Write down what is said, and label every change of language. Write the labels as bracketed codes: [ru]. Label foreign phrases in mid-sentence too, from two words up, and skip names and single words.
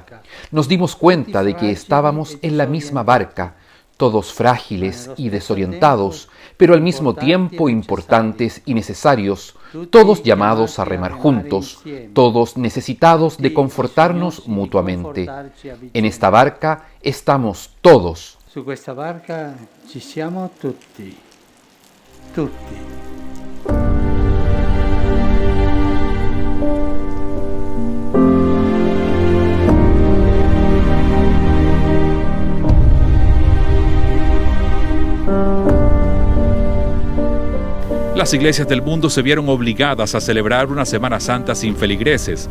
[es] Nos dimos cuenta de que estábamos en la misma barca, todos frágiles y desorientados, pero al mismo tiempo importantes y necesarios, todos llamados a remar juntos, todos necesitados de confortarnos mutuamente. En esta barca estamos todos. [it] Su questa barca ci siamo tutti. Tutti. [es] Las iglesias del mundo se vieron obligadas a celebrar una Semana Santa sin feligreses.